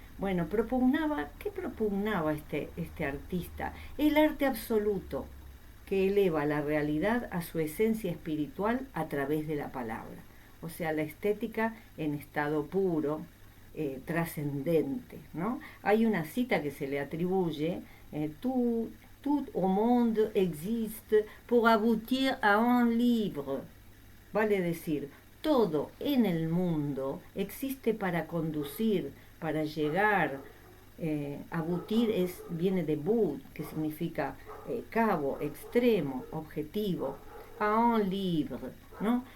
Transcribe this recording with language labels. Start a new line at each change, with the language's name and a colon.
Spanish: Bueno, ¿qué propugnaba este artista? El arte absoluto, que eleva la realidad a su esencia espiritual a través de la palabra. O sea, la estética en estado puro, trascendente, ¿no?
French: Hay una cita que se le atribuye, tout au monde existe pour aboutir à un livre.
Spanish: Vale decir, todo en el mundo existe para conducir, para llegar. Abutir viene de bout, que significa cabo, extremo, objetivo,
French: a un livre,
Spanish: ¿no?